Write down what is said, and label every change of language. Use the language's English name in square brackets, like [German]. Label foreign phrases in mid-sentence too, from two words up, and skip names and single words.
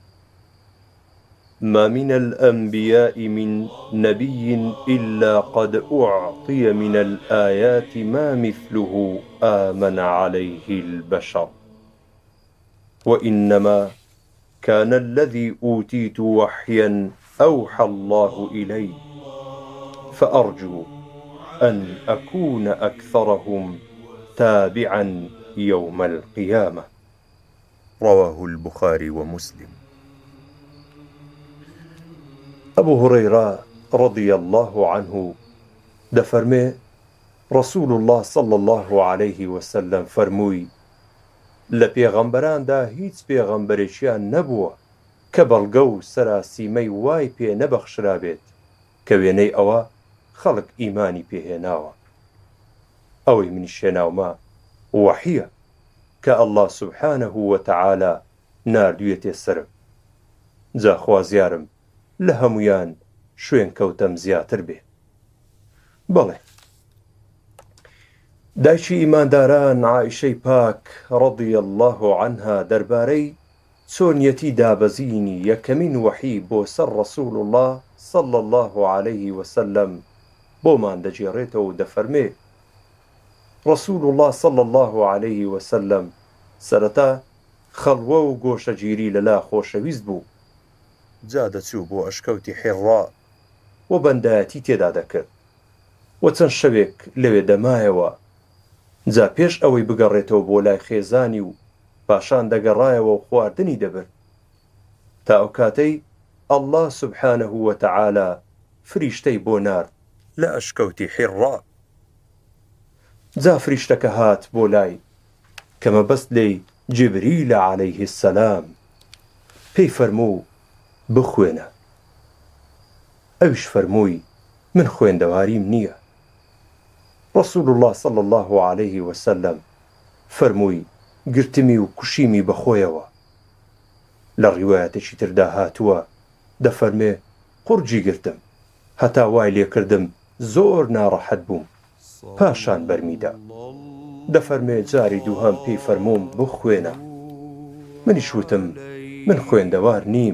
[Arabic] ما من الأنبياء من نبي إلا قد أعطي من الآيات ما مثله آمن عليه البشر، وإنما كان الذي أوتيت وحيا أوحى الله إلي، فأرجو أن أكون أكثرهم تابعا يوم القيامة. رواه البخاري ومسلم. أبو هريرة رضي الله عنه [Central Kurdish] دفرمي [Arabic] رسول الله صلى الله عليه وسلم [Central Kurdish] فرموي: لپیغمبران دا هیچ پیغمبرشیان نبووە کە بەڵگە و سەراسیمەی وای پێ نەبەخشرابێت کە وێنەی ئەوە خەڵک ئیمانی پێهێناوە. ئەوەی منیش هێناومە وەحیە کە ئەڵڵا [Arabic] سوبحانەه وتەعالا [Central Kurdish] ناردوویەتێ سەرم، جا خوازیارم لە هەمویان شوێن کەوتەم زیاتر بێ. بەڵێ، دایکی ئیمانداران عائشەی پاک [Arabic] ڕەضی الله عنها [Central Kurdish] دەربارەی چۆنیەتی دابەزینی یەکەمین وەحی بۆ سەر [Arabic] ڕەسوول الله صلى الله عليه وسلم [Central Kurdish] بۆمان دەجێڕێتەوە و دەفەرمێ: [Arabic] رسول الله صلى الله عليه وسلم [Central Kurdish] سەرەتا خەڵوە و گۆشەگیری لەلا خۆشەویست بوو، جا دەچوو بۆ ئەشکەوتی حیڕا و بەندایەتی تێدا دەکرد و چەند شەوێک لەوێ دەمایەوە، جا پێش ئەوەی بگەڕێتەوە بۆ لای خێزانی و پاشان دەگەڕایەوە و خواردنی دەبرد تا ئەو کاتەی ئەڵڵا [Arabic] سوبحانەه وتەعالا [Central Kurdish] فریشتەی بۆ نارد لە ئەشکەوتی حیڕا. جا فریشتەکە هات بۆ لای کە مەبەست لێی جیبریلە [Arabic] عەلەیه السەلام، [Central Kurdish] پێی فەرموو بخوێنە. ئەویش فەرمووی من خوێندەواریم نییە. [Arabic] رسول الله صلى الله عليه وسلم [Central Kurdish] فەرمووی گرتمی و کوشیمی بەخۆیەوە. لە ڕیوایەتێکی تردا هاتووە دەفەرمێ قورجی گرتم هەتا وای لێکردم زۆر ناڕەحەت بووم، پاشان بەرمیدا. دەفەرمێ جاری دووهەم پێی فەرمووم بخوێنە، منیش وتم من خوێندەوار نیم.